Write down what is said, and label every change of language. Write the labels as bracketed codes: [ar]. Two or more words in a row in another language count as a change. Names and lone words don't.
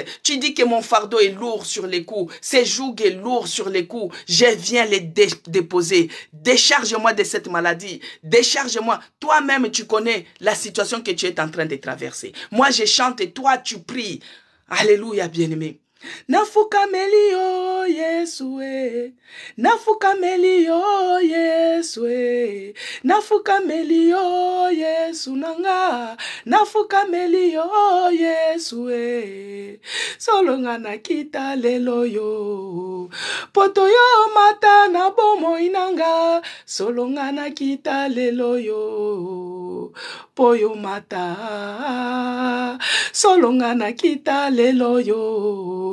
[fr] Tu dis que mon fardeau est lourd sur les coups, ce joug est lourd sur les coups. Je viens les déposer. Décharge-moi de cette maladie. Décharge-moi. Toi-même, tu connais la situation que tu es en train de traverser. Moi, je chante et toi, tu pries. Alléluia, bien-aimé. [ln] Nafukameli yo Yesue, nafukameli yo Yesue, nafukameli yo Yesu nanga, nafukameli yo Yesue, solonga na kita lelo yo, poto yo mata na bomo inanga, solonga na kita lelo yo, poyo mata, solonga na kita lelo yo.